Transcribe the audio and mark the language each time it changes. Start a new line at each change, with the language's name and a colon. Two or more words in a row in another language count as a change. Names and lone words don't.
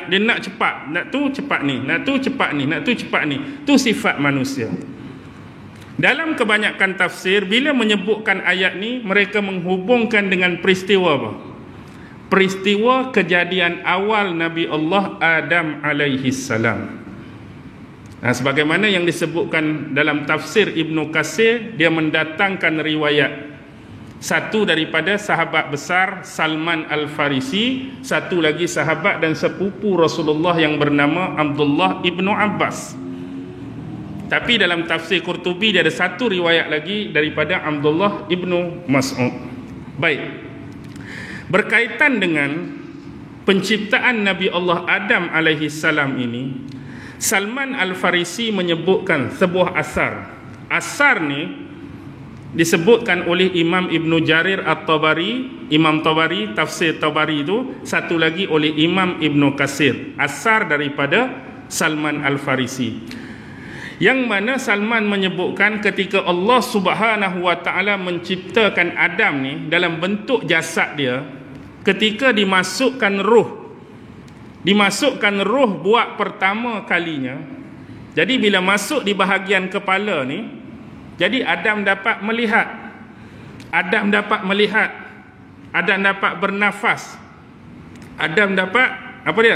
Malay: Dia nak cepat. Nak tu cepat ni, nak tu cepat ni, nak tu cepat ni. Tu sifat manusia. Dalam kebanyakan tafsir, bila menyebutkan ayat ni, mereka menghubungkan dengan peristiwa apa? Peristiwa kejadian awal Nabi Allah Adam
Arabic: عليه السلام.
Malay: Sebagaimana yang disebutkan dalam tafsir Ibnu Katsir, dia mendatangkan riwayat satu daripada sahabat besar Salman Al-Farisi, satu lagi sahabat dan sepupu Rasulullah yang bernama Abdullah ibnu Abbas. Tapi dalam tafsir Qurtubi dia ada satu riwayat lagi daripada Abdullah ibnu Mas'ud. Baik. Berkaitan dengan penciptaan Nabi Allah Adam
Arabic: عليه السلام
Malay: ini, Salman Al-Farisi menyebutkan sebuah asar. Asar ni disebutkan oleh Imam Ibnu Jarir At-Tabari, Imam Tabari, tafsir Tabari itu, satu lagi oleh Imam Ibnu Katsir. Asar daripada Salman Al-Farisi. Yang mana Salman menyebutkan ketika
Arabic: الله سبحانه وتعالى
Malay: menciptakan Adam ni dalam bentuk jasad dia, ketika dimasukkan roh buat pertama kalinya. Jadi bila masuk di bahagian kepala ni, jadi Adam dapat melihat, Adam dapat melihat, Adam dapat bernafas, Adam dapat apa dia?